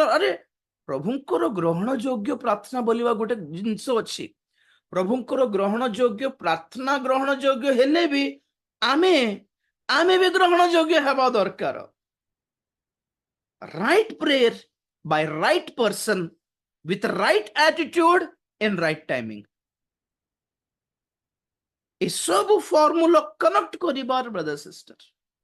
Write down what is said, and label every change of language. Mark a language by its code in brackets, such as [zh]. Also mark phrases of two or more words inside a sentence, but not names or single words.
[or] ଆରେ ପ୍ରଭୁଙ୍କର ଗ୍ରହଣ ଯୋଗ୍ୟ ପ୍ରାର୍ଥନା ବୋଲିବା ଗୋଟେ ଜିନିଷ ଅଛି। ପ୍ରଭୁଙ୍କର ଗ୍ରହଣ ଯୋଗ୍ୟ ପ୍ରାର୍ଥନା ଗ୍ରହଣ ଯୋଗ୍ୟ ହେଲେ ବି ଆମେ ବି ଗ୍ରହଣ ଯୋଗ୍ୟ ହେବା ଦରକାର। [en] right prayer by right person with right attitude and right timing, [or] ଏସବୁ [en] formula connect [or] କରିବାର [en] brother sister.